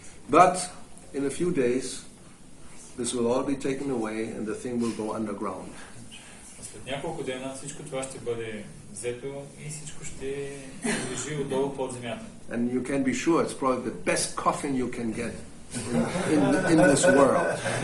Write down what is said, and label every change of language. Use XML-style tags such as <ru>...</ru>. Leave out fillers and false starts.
<en>But in a few days, this will all be taken away and the thing will go underground.</en> <bg>След няколко дена всичко това ще бъде взето и всичко ще лежи отдолу под земята.</bg> <en>And you can be sure it's probably the best coffin you can get in this world.</en>